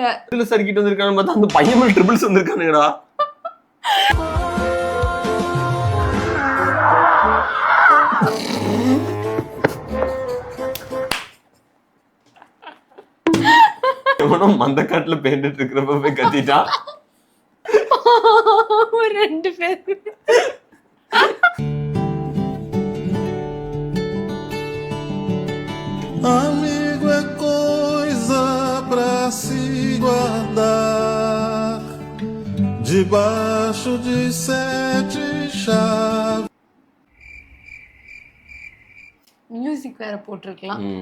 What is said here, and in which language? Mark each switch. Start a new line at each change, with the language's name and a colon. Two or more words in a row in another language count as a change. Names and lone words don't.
Tamil: இதுல சறுக்கிட்டு வந்திருக்கானு பார்த்தா அந்த பையன் மேல ட்ரிபிள்ஸ் வந்திருக்கானுங்கடா. மந்த காட்டுல பேண்டுட்டு இருக்கிறப்ப போய் கத்திட்டான். 2 பேர்.
Portuguese: Amigo é coisa pra se guardar debaixo de 7 chaves.
Tamil: மியூசிக் வேற போட்டிருக்கலாம்.